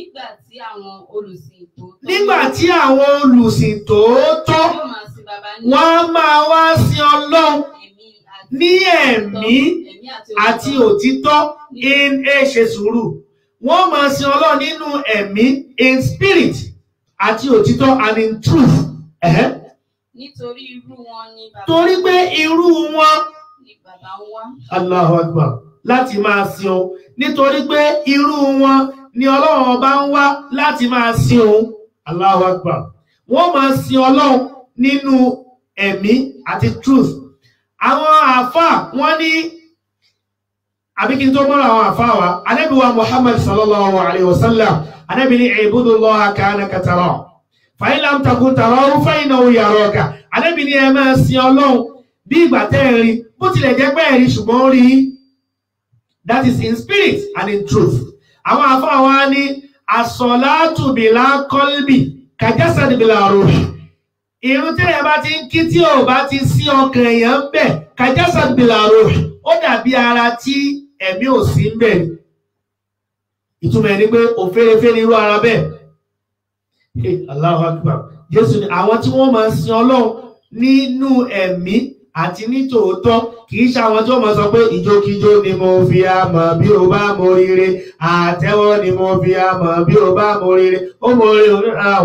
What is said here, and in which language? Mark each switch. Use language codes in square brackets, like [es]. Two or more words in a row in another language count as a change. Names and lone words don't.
[yo] Nígbà tí àwọn olùsìn tòótọ́ wọ́n máa wá sin Ọlọ́run ní ẹ̀mí àti òtítọ́ ṣe sùúrù. Wọ́n máa sin Ọlọ́run nínú ẹ̀mí [en] in spirit [yo] àti òtítọ́ [en] and in truth. [yo] Nítorí irú wọn ni bàbá. Torí pé irú wọn ni bàbá wá. [ar] الله أكبر. [yo] Láti máa sin o. Nítorí pé irú wọn ni Ọlọ́run ọba ń wá láti máa sin o. [ar] الله أكبر. [yo] Wọ́n máa sin Ọlọ́run nínú ẹ̀mí àti truth. Àwọn àfáà wọ́n ní àbíkí tó mọ́ra àwọn àfáà wa. Ànábì wa [ar] Muhammad صلى الله عليه وسلم. [yo] Ànábì ní [ar] اعبدوا الله كأنك تراه. فإن لم تكن تراه فإنه يراك. [yo] Ànábì ní ẹ máa sin Ọlọ́run bí ìgbà tẹ́ ẹ rí. Bó tilẹ̀ jẹ́ pé ẹ rí ṣùgbọ́n rí. [en] That is in spirit and in truth. [yo] Àwọn àfáà wa ní [ar] الصلاة بلا قلب كجسد بلا روح. [yo] Irun tí èèyàn bá ti ń kí tí ò bá ti sí ọkàn èèyàn ń bẹ̀, [ar] كجسد بلا روح, [yo] ó dàbí ara tí ẹ̀mí ò sí ń bẹ̀. Ìtumọ̀ ẹ̀ ni pé òférefé ni irú ara bẹ́ẹ̀. [ar] الله أكبر. [yo] Jésù ni àwọn tí wọ́n máa sin Ọlọ́run nínú ẹ̀mí àti ní tòótọ́, kì í ṣe àwọn tí wọ́n máa sọ pé ìjókíjó ni mo fi àmọ̀ bí o bá mọ rere, àtẹ́wọ́ ni mo fi àmọ̀ bí o bá mọ rere, ó mọ rere òníra o.